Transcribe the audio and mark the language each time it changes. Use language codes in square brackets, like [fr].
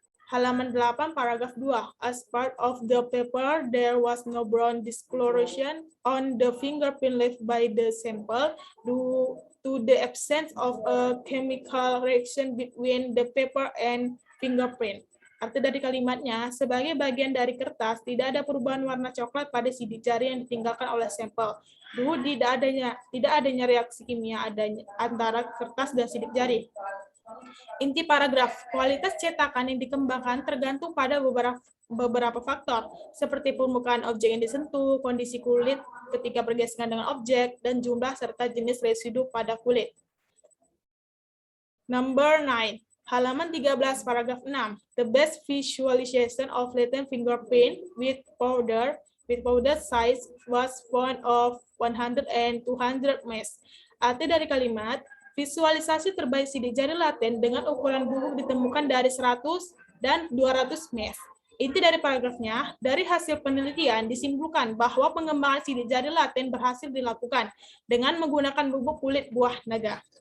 [id] Halaman 8, paragraf 2. [en] As part of the paper, there was no brown discoloration on the fingerprint left by the sample due to the absence of a chemical reaction between the paper and fingerprint. [id] Arti dari kalimatnya, sebagai bagian dari kertas, tidak ada perubahan warna coklat pada sidik jari yang ditinggalkan oleh sampel. Dulu tidak adanya reaksi kimia antara kertas dan sidik jari. Inti paragraf, kualitas cetakan yang dikembangkan tergantung pada beberapa faktor, seperti permukaan objek yang disentuh, kondisi kulit ketika bergesekan dengan objek, dan jumlah serta jenis residu pada kulit. [en] Number 9. [id] Halaman 13, paragraf 6. [en] The best visualization of latent fingerprint with powder size was found of 100 and 200 mesh. [id] Arti dari kalimat, visualisasi terbaik sidik jari laten dengan ukuran bubuk ditemukan dari 100 dan 200 mesh. Inti dari paragrafnya, dari hasil penelitian disimpulkan bahwa pengembangan sidik jari laten berhasil dilakukan dengan menggunakan bubuk kulit buah naga.